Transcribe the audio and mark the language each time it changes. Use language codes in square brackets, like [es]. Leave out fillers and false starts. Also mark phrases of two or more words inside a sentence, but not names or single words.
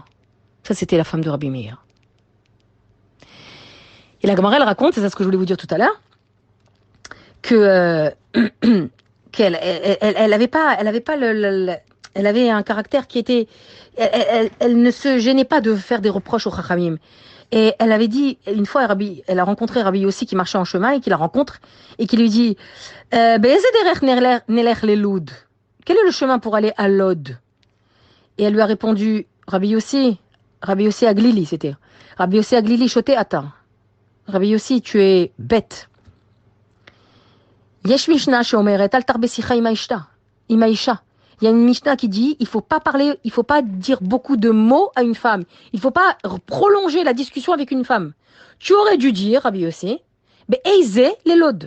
[fr] Ça, c'était la femme de Rabbi Meir. Et la Gemara, elle raconte, c'est ça ce que je voulais vous dire tout à l'heure, qu'elle avait un caractère qui était, elle ne se gênait pas de faire des reproches aux Chachamim. Et elle avait dit, une fois, elle a rencontré Rabbi Yossi qui marchait en chemin et qui la rencontre et qui lui dit, quel est le chemin pour aller à Lod? Et elle lui a répondu, Rabbi Yossi Aglili, c'était. [he] רבי יוסי הגלילי, שוטה אתה. [fr] Rabbi Yossi, tu es bête. [he] יש משנה שאומרת אל תרבה שיחה עם האשה. [fr] Il y a une Mishnah qui dit, il faut pas dire beaucoup de mots à une femme. Il faut pas prolonger la discussion avec une femme. Tu aurais dû dire, [he] רבי יוסי, איזה ללוד.